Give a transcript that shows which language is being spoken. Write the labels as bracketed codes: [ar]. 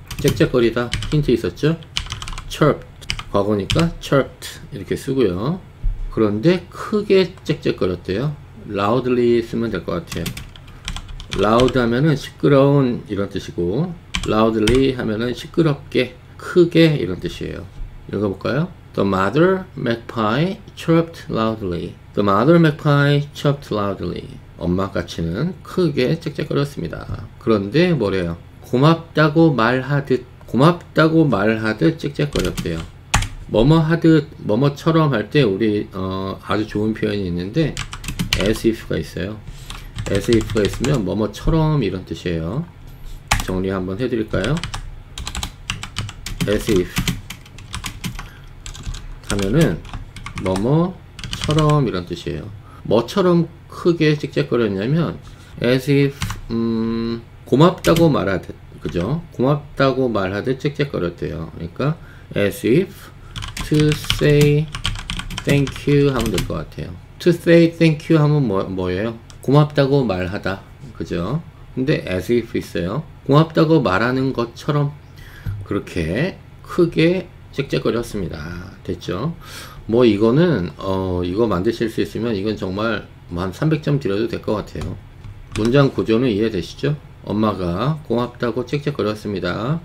[ko] 짹짹거리다 힌트 있었죠? chirped 과거니까 chirped 이렇게 쓰고요. 그런데 크게 짹짹거렸대요. loudly 쓰면 될 것 같아요. loud 하면은 시끄러운 이런 뜻이고 loudly 하면은 시끄럽게 크게 이런 뜻이에요. 읽어볼까요? [en] The mother magpie chirped loudly. The mother magpie chirped loudly. [ko] 엄마 까치는 크게 짹짹거렸습니다. 그런데 뭐래요? 고맙다고 말하듯 짹짹거렸대요. 뭐뭐 하듯 뭐뭐처럼 할 때 우리 아주 좋은 표현이 있는데 as if가 있어요. as if가 있으면 뭐뭐처럼 이런 뜻이에요. 정리 한번 해드릴까요? as if 하면은 뭐뭐처럼 이런 뜻이에요. 뭐처럼 크게 짹짹거렸냐면 as if 고맙다고 말하듯, 그죠? 고맙다고 말하듯 짹짹거렸대요. 그러니까 [en] as if to say thank you [ko] 하면 될 것 같아요. [en] to say thank you [ko] 하면 뭐예요? 고맙다고 말하다, 그죠? 근데 as if 있어요. 고맙다고 말하는 것처럼 그렇게 크게 짹짹거렸습니다. 됐죠? 뭐 이거는 이거 만드실 수 있으면 이건 정말 한 300점 드려도 될 것 같아요. 문장 구조는 이해되시죠? 엄마가 고맙다고 짹짹거렸습니다.